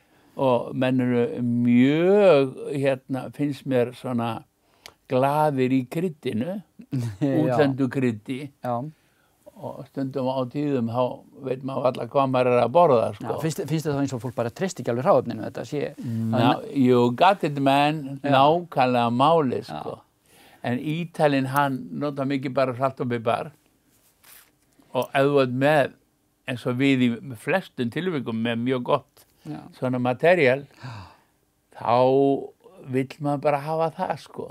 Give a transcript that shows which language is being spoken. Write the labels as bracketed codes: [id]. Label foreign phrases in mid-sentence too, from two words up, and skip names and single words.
[is] Og menn eru mjög, finnst mér svona glaðir í kryddinu, útlendu kryddi. Já. Og stundum á tíðum þá veit maður alla hvað maður er að borða. Já, finnst það þá eins og fólk bara treysti ekki alveg hráefninu þetta sé? [en] You got it man, [is] nákvæmlega máli En Ítalinn hann nota mikið bara salt og pipar og ef þú ert með eins og við í flestum tilvikum með mjög gott svona material þá vill maður bara hafa það